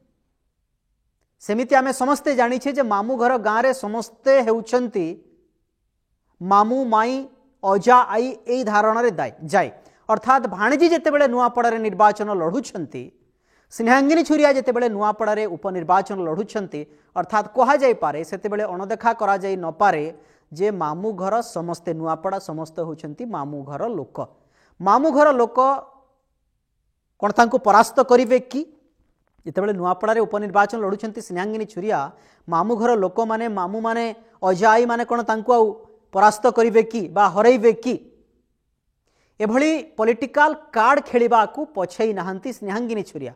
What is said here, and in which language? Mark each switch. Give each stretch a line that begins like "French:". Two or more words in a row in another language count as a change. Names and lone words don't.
Odia: ସେମିତି ଆମେ ସମସ୍ତେ ଜାଣିଛେ ଯେ ମାମୁଁ ଘର ଗାଁ ରେ ସମସ୍ତେ ହେଉଛନ୍ତି ମାମୁଁ ମାଈ ଅଜା ଆଈ ଏଇ ଧାରଣା ରେ ଯାଏ। ଅର୍ଥାତ ଭଣଜୀ ଯେତେବେଳେ ନୂଆପଡ଼ାରେ ନିର୍ବାଚନ ଲଢ଼ୁଛନ୍ତି, ସ୍ନେହାଙ୍ଗିନୀ ଛୁରିଆ ଯେତେବେଳେ ନୂଆପଡ଼ାରେ ଉପନିର୍ବାଚନ ଲଢ଼ୁଛନ୍ତି, ଅର୍ଥାତ କହା ଯାଇ ପାରେ ସେତେବେଳେ ଅଣଦେଖା କରା ଯାଇ ନ ପାରେ ଯେ ମାମୁଁ ଘର ସମସ୍ତେ ନୂଆପଡ଼ା ସମସ୍ତେ ହେଉଛନ୍ତି ମାମୁଁ ଘର ଲୋକ। ମାମୁଁ ଘର ଲୋକ କୋନ ତାଙ୍କୁ ପରାସ୍ତ କରିବେ କି ଯେତେବେଳେ ନୂଆପଡ଼ାରେ ଉପନିର୍ବାଚନ ଲଢ଼ୁଛନ୍ତି ସ୍ନେହାଙ୍ଗିନୀ ଛୁରିଆ ମାମୁଁ ଘର ଲୋକ ମାନେ ମାମୁଁ ମାନେ ଅଜାଈ ମାନେ କୋନ ତାଙ୍କୁ ଆଉ ପରାସ୍ତ କରିବେ କି ବା ହରାଇବେ କି ଏଭଳି
English: political card
Odia: ଖେଳିବା କୁ ପଛଉ ନାହାନ୍ତି ସ୍ନେହାଙ୍ଗିନୀ ଛୁରିଆ।